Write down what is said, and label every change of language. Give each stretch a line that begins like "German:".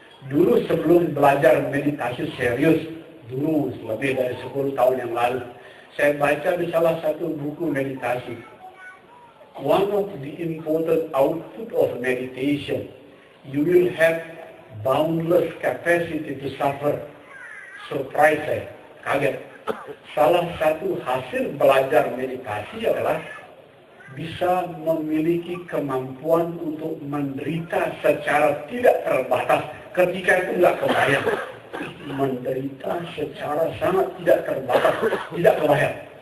Indonesian: Dulu sebelum belajar meditasi serius, dulu lebih dari 10 tahun yang lalu, saya baca di salah satu buku meditasi.
English: One of the important output of meditation, you will have boundless capacity to suffer.
Indonesian: Surprise saya, kaget. Salah satu hasil belajar meditasi adalah bisa memiliki kemampuan untuk menderita secara tidak terbatas ketika itu nggak kebayang. Menderita secara sangat tidak terbatas, tidak kebayang.